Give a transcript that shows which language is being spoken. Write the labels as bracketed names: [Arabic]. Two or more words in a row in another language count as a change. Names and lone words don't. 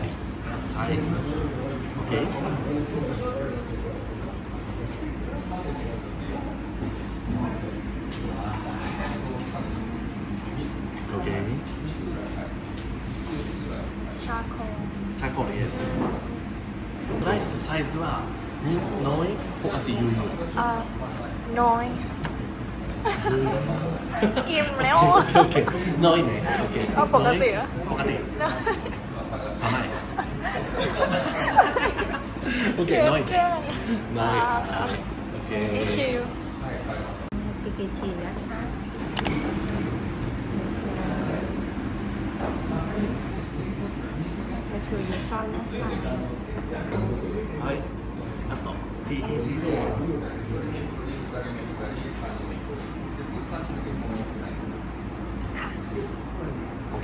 [Japanese] はい。OK。OK。 [Thai] ชาโค [Japanese] チャコリです。ライスサイズは [Thai] น้อยปกติอยู่ อ่าน้อยอิ่มแล้ว โอเคน้อยね。โอเค เอาปกติเหรอ ปกติ甘い。 โอเคน้อยね。 น้อย。โอเค [English] thank you พิกิชินะคะมาชูยูซอนนะคะ [Japanese] はい。ラスト TKG です。 [Thai] ค่ะ [English] OK。